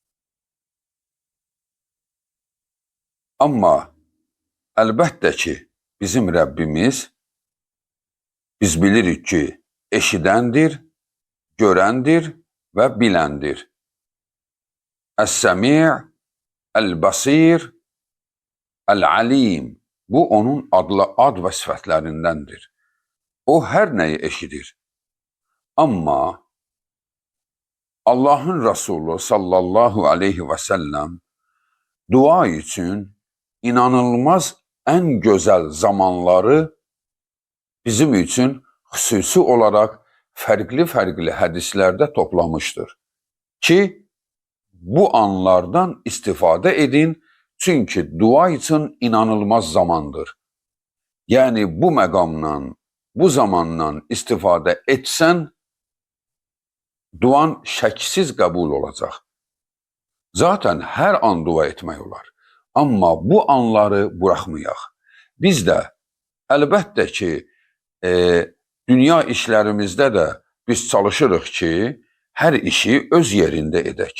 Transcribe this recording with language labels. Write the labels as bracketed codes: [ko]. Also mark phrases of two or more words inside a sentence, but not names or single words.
[az] Amma əlbəttə ki, bizim Rəbbimiz, biz bilirik ki, eşidəndir, görəndir və biləndir. [ar] السميع، البصير، العليم. [az] Bu onun ad və sifətlərindəndir. O hər nəyi eşidir. [tr] Amma Allah'ın Resulü [ar] صلى الله عليه وسلم [tr] dua için inanılmaz en güzel zamanları bizim için xüsusi olarak fərqli hədislərdə toplamıştır. [az] Ki bu anlardan istifadə edin, çünkü [tr] dua için inanılmaz zamandır. [az] Yani bu məqamdan, bu zamandan istifadə etsən, duan şəksiz qəbul olacaq. Zaten hər an dua etmək olar. Amma bu anları buraxmayaq. Biz də əlbəttə ki, dünya işlərimizdə də biz çalışırıq ki, hər işi öz yerində edək.